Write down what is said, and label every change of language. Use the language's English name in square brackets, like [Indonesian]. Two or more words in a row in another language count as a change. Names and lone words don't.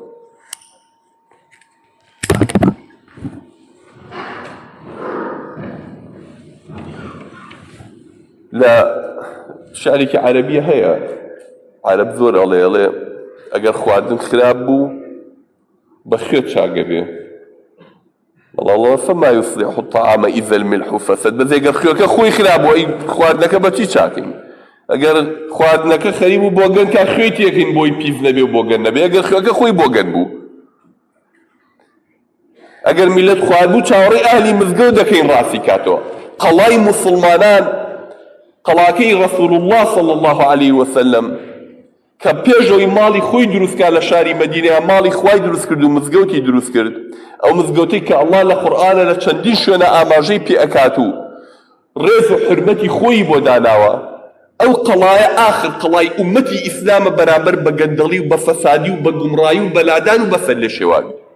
[Central Kurdish] لە شعرێکی عەرەبیە هەیە، عەرەب زۆر ئەڵێ ئەگەر خواردن خراپ بوو بە خوێ چاگە بێ. [Arabic] الله فما يصلح الطعام إذا الملح فسد. [Central Kurdish] بەس ئەگەر خوێکە خۆی خراپ بوو، ئەی خواردنەکە بەچی چاکەین؟ ئەگەر خواردنەکە خەریب و بۆگەن کا خوێی تێکەین بۆی پیس نەبێ و بۆگەن نەبێ، ئەگەر خوێکە خۆی بۆگەن بوو. ئەگەر میلەت خوارد بوو چاوەڕێی ئەهلی مزگەوت دەکەین ڕاستی کاتەوە. قەڵای موسڵمانان، قەڵاکەی ڕەسوول الله [Arabic] صلی الله عليه وسلم [Central Kurdish] کە پێشەوەی ماڵی خۆی دروستکا لە شاری مەدینەیە، ماڵی خوای دروست کرد و مزگەوتی دروست کرد. ئەو مزگەوتەی کە ئەڵڵا لە قورئانە لە چەندین شوێنە ئاماژەی پێ ئەکات و ڕێز و حورمەتی خۆی بۆ داناوە، ئەو قەڵایە ئاخر قەڵای ئومەتی ئیسلامە بەرامبەر بە گەندەڵی و بە فەسادی و بە گومڕایی و بە لادان و بە سەرلێشێواوی.